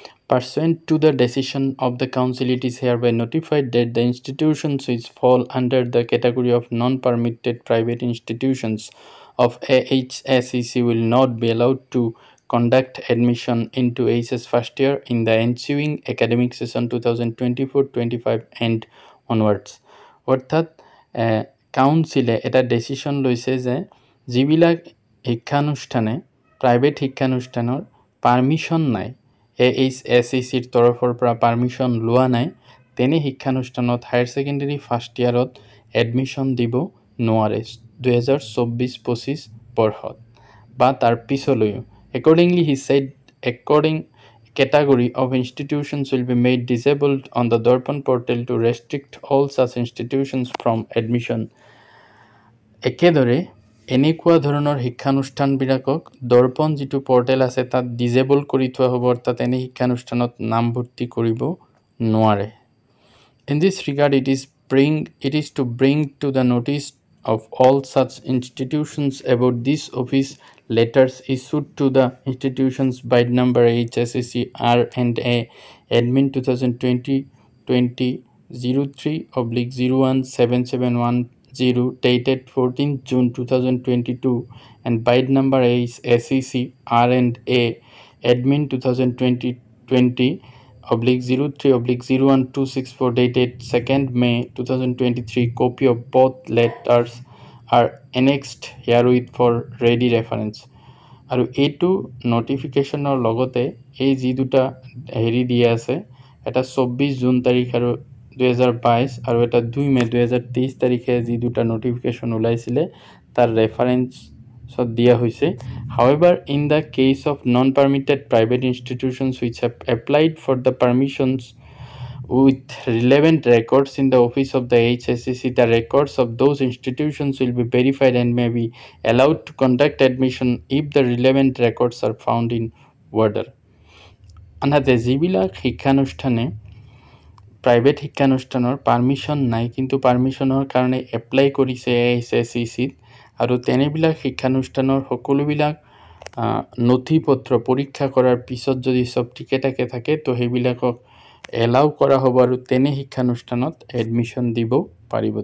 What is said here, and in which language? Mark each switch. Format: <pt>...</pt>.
<en>Pursuant to the decision of the Council, it is hereby notified that the institutions which fall under the category of non-permitted private institutions of AHSEC will not be allowed to conduct admission into HS first year in the ensuing academic session 2024-25 and onwards.</en> <as>অৰ্থাৎ কাউন্সিলে এটা decision লৈছে যে যিবিলাক শিক্ষানুষ্ঠানে private শিক্ষানুষ্ঠানৰ permission নাই, AHSECৰ তৰফৰ পৰা পাৰ্মিশ্যন লোৱা নাই, তেনে শিক্ষানুষ্ঠানত হায়াৰ ছেকেণ্ডেৰী ফাৰ্ষ্ট ইয়াৰত এডমিশ্যন দিব নোৱাৰে 2024-25 বৰ্ষত বা তাৰ পিছলৈও।</as> <en>Accordingly, he said, according category of institutions will be made disabled on the Darpan portal to restrict all such institutions from admission.</en> <as>একেদৰে এনেকুৱা ধৰণৰ শিক্ষানুষ্ঠানবিলাকক দৰ্পণ যিটো পৰ্টেল আছে তাত ডিজেবল কৰি থোৱা হ'ব, অৰ্থাৎ এনে শিক্ষানুষ্ঠানত নামভৰ্তি কৰিব নোৱাৰে।</as> <en>In this regard, it is to bring to the notice of all such institutions about this office letters issued to the institutions by number HSEC R&A admin 2020-03/017710 dated 14th June 2022 and by number HSEC R&A admin 2020-03/01264 dated 2nd May 2023. Copy of both letters are annexed herewith for ready reference.</en> <as>আৰু এইটো নটিফিকেশ্যনৰ লগতে এই যি দুটা দিয়া আছে, এটা 24 June তাৰিখ আৰু 2022 আৰু এটা 2 মে 2023 তাৰিখে যি দুটা নটিফিকেশ্যন ওলাইছিলে তাৰ ৰেফাৰেন্সত দিয়া হৈছে।</as> <en>However, in the case of non-permitted private institutions which have applied for the permissions with relevant records in the office of the HSEC, the records of those institutions will be verified and may be allowed to conduct admission if the relevant records are found in order.</en> <as>আনহাতে যিবিলাক শিক্ষানুষ্ঠানে private শিক্ষানুষ্ঠানৰ permission নাই কিন্তু পাৰ্মিশ্যনৰ কাৰণে apply কৰিছে AHSECত, আৰু তেনেবিলাক শিক্ষানুষ্ঠানৰ সকলোবিলাক নথি পত্ৰ পৰীক্ষা কৰাৰ পিছত যদি চব ঠিকে ঠাকে থাকে তো সেইবিলাকক এলাউ কৰা হ'ব আৰু তেনে শিক্ষানুষ্ঠানত এডমিশ্যন দিব পাৰিব।</as>